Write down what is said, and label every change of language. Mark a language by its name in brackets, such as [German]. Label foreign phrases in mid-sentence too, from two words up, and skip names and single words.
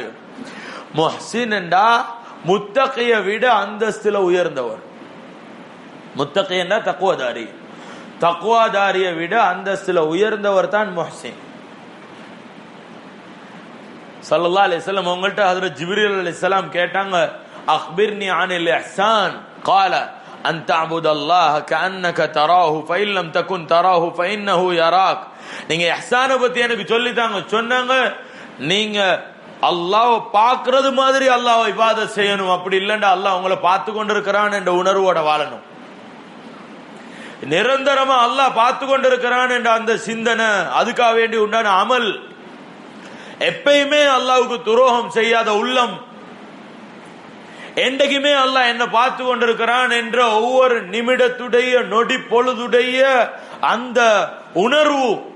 [Tamil] முஹ்சின் என்றா முத்தகிய விட அந்தஸ்துல உயர்ந்தவர். முத்தகி என்றா தக்வாதாரி, தக்வாதாரியை விட அந்தஸ்துல உயர்ந்தவர் தான் முஹ்சின். [Arabic] صلى الله عليه وسلم [Tamil] அவங்கள்ட்ட ஹஜ்ரத் ஜிப்ரீல் அலைஹிஸ்ஸலாம் கேட்டாங்க, [Arabic] أخبرني عن الإحسان, قال أن تعبد الله كأنك تراه فإن لم تكن تراه فإنه يراك. [Tamil] நீங்க இஹ்சானை பத்தி எனக்கு சொல்லித்தாங்க. சொன்னாங்க, நீங்க அல்லாஹ்வை பார்க்கிறது மாதிரி அல்லாஹ்வை இபாதத் செய்யணும், அப்படி இல்லைண்டா அல்லாஹ் உங்களை பார்த்து கொண்டிருக்கிறான் என்ற உணர்வோட வாழணும். நிரந்தரமா அல்லாஹ் பார்த்து கொண்டிருக்கிறான் என்ற அந்த சிந்தனை, அதுக்காக வேண்டி உண்டான அமல், எப்பயுமே அல்லாஹ்வுக்கு துரோகம் செய்யாத உள்ளம், என்றைக்குமே அல்லாஹ் என்ன பார்த்து கொண்டிருக்கிறான் என்ற ஒவ்வொரு நிமிடத்துடைய நொடி பொழுதுடைய அந்த உணர்வு.